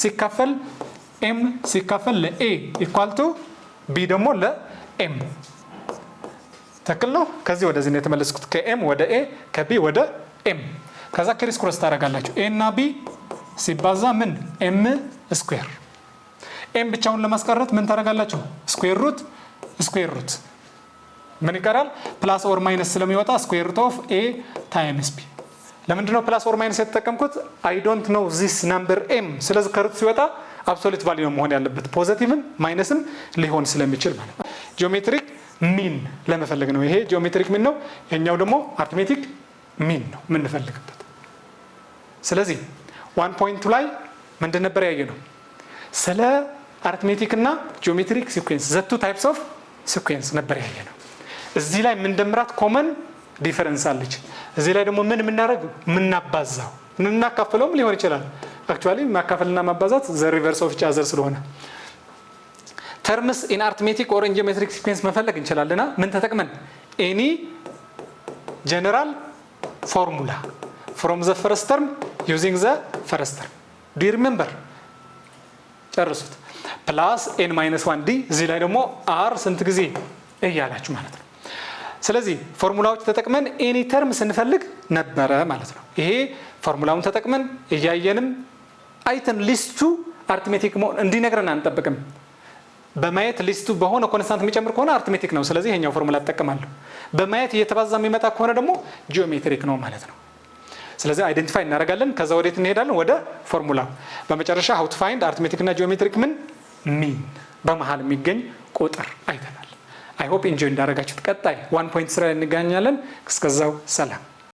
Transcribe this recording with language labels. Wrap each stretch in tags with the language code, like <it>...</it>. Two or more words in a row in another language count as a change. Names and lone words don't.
<am>ሲካፈል ለa</am> <en>equal to</en> <am>b ደግሞ ለm ተክል ነው ከዚህ ወደዚህ ነው የተመለስኩት ከm ወደ a ከb ወደ m ከዛ</am> <en>criss cross</en> <am>ታረጋላችሁ a እና b ሲባዛ ምን m ስኩዌር m ብቻውን ለማስቀረት ምን ታረጋላችሁ</am> <en>square root</en> <am>ምን ይቀራል</am> <en>plus or minus</en> <am>ስለሚወጣ</am> <en>square root of a times b</en> <am>ለምንድን ነው</am> <en>plus or minus</en> <am>የተጠቀምኩት</am> <en>I don't know this number</en> <am>m ስለዚህ ከሩት ሲወጣ</am> <en>absolute value</en> <am>ነው መሆን ያለበት ፖዚቲቭም ማይነስም ሊሆን ስለሚችል ማለት ነው</am> <en>geometric mean</en> <am>ለመፈለግ ነው ይሄ</am> <en>geometric mean</en> <am>ነው የኛው ደግሞ</am> <en>arithmetic mean</en> <am>ነው ምን እንፈልግበት ስለዚህ</am> <en>1 point</en> <am>ላይ ምንድን ነበር ያየነው ስለ አርትሜቲክ እና ጂኦሜትሪክ ሲኩዌንስ</am> <en>the two types of sequence</en> <am>ነበር ያየነው እዚህ ላይ ምን ደምራት</am> <en>common difference</en> <am>አለች እዚህ ላይ ደግሞ ምን እናደርግ ምናባዛው እናካፍለውም ሊሆን ይችላል አክቹአሊ ማካፈልና ማባዛት</am> <en>the reverse of each other</en> <am>ስለሆነ</am> <en>terms in arithmetic or in geometric sequence</en> <am>መፈለግ እንችላለና ምን ተጠቅመን</am> <en>any general formula from the first term</en> <am>using the first term</am> <en>do you remember</en> <am>ጨርሱት</am> <en>plus n minus 1d</en> <am>እዚህ ላይ ደግሞ r ስንት ጊዜ እያላችሁ ማለት ነው ስለዚህ ፎርሙላዎች ተጠቅመን</am> <en>any term</en> <am>ስንፈልግ ነበረ ማለት ነው ይሄ ፎርሙላውን ተጠቅመን እያየንም አይተን ሊስቱ አርትሜቲክ እንዲነግረን አንጠብቅም በማየት ሊስቱ በሆነ ኮንስታንት የሚጨምር ከሆነ አርትሜቲክ ነው ስለዚህ ይሄኛው ፎርሙላ ተጠቅማለሁ በማየት እየተባዛ የሚመጣ ከሆነ ደግሞ ጂኦሜትሪክ ነው ማለት ነው ስለዚህ አይደንቲፋይ እናደርጋለን ከዛ ወዴት እንሄዳለን ወደ ፎርሙላው በመጨረሻ</am> <en>how to find arithmetic</en> <am>እና geometric ምን በመሃል የሚገኝ ቁጥር አይተናል።</am> <en>I hope enjoy</en> <am>እንዳደረጋችሁት። ቀጣይ</am> <en>1 point</en> <am>ስራ እንገናኛለን። እስከዛው ሰላም።</am>